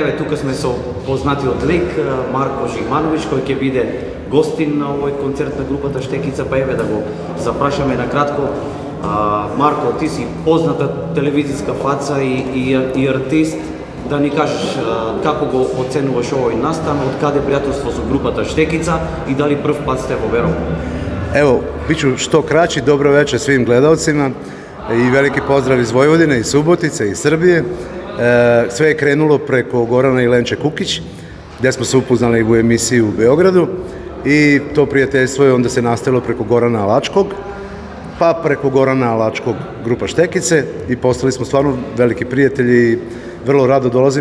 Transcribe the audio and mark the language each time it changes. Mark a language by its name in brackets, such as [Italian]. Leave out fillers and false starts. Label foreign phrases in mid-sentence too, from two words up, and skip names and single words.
[Macedonian] тука сме со познатиот лик Марко Жигмановиќ, кој ќе биде гостин на овој концерт на групата Штекица, па еве да го запрашаме на кратко. Марко, ти си позната телевизиска фаца и артист, да ни кажеш како го оценуваш овој настан, од каде пријателство со групата Штекица и дали прв пат сте во Берово? [Croatian] Evo, bit ću što kraći, dobro večer svim gledalcima i veliki pozdrav iz Vojvodine, iz Subotice, iz Srbije. Sve je krenulo preko Gorana i Lenče Kukić, gdje smo se upoznali u emisiji u Beogradu i to prijateljstvo je onda se nastavilo preko Gorana Alačkog, pa preko Gorana Alačkog grupa Štekice i postali smo stvarno veliki prijatelji i vrlo rado dolazim.